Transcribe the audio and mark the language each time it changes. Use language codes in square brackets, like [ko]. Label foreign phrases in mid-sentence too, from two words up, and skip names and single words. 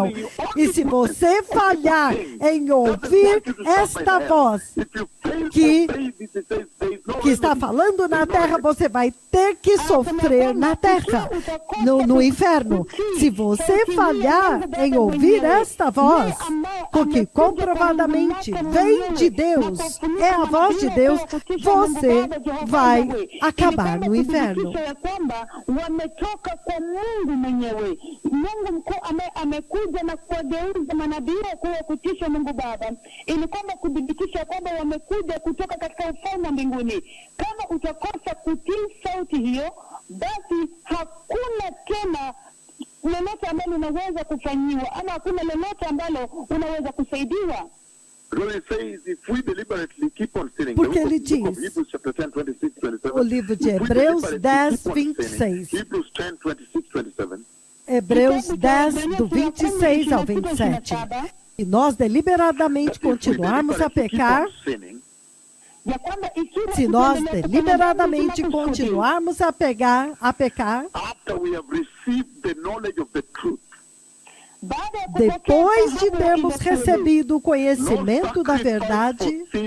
[pt] E se você falhar em ouvir esta voz que está falando na terra, você vai ter que sofrer na terra, no inferno. Se você falhar em ouvir esta voz, porque comprovadamente vem de Deus, é a voz de Deus, você vai acabar no inferno. [sw] Amekuja na kuwageuza manabii wakuu wa kutisha Mungu Baba, ili kwamba kudhibitisha kwamba wamekuja kutoka katika ufalme wa mbinguni. Kama utakosa kutii sauti hiyo, basi hakuna tena lolote ambalo unaweza kufanyiwa, ama hakuna lolote ambalo unaweza kusaidiwa. [pt] Porque ele diz, o livro de Hebreus 10, 26. Hebreus 10, do 26 ao 27. E nós deliberadamente continuarmos a pecar, se nós deliberadamente continuarmos a pecar, depois de termos recebido o conhecimento da verdade,